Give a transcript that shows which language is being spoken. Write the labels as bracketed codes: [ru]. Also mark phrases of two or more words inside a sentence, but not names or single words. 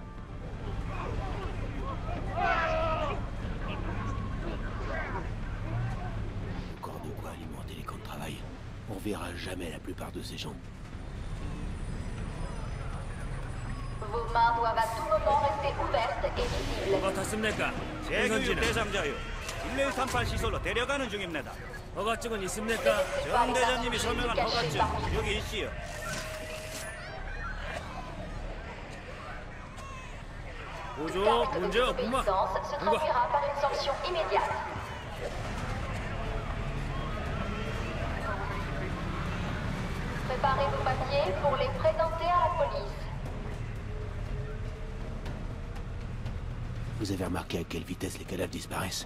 [fr] Encore de quoi alimenter les camps de travail. On verra jamais la plupart de ces gens. Vos mains doivent à tout moment rester ouvertes et visibles. [ko] 어떻습니까? 제교육 대상자요. 1238 시설로 데려가는 중입니다. 허가증은 있습니까? 정 대장님이 서명한 허가증 여기 있지요. 보조 문제 없구만. [fr] Se traduira par une sanction immédiate. Préparez vos papiers pour les présenter à la police. Vous avez remarqué à quelle vitesse les cadavres disparaissent?